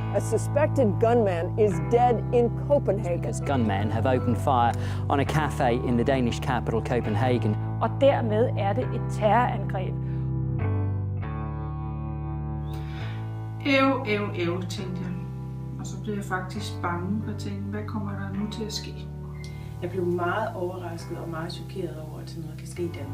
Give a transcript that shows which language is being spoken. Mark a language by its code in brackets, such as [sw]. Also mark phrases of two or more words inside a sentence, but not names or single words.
[en] A suspected gunman is dead in Copenhagen. Because gunmen have opened fire on a cafe in the Danish capital Copenhagen. [da] Og dermed er det et terrorangreb. Tænkte jeg. Og så blev jeg faktisk bange og tænkte, hvad kommer der nu til at ske? Jeg blev meget overrasket og meget chokeret over, at sådan noget kan ske i Danmark.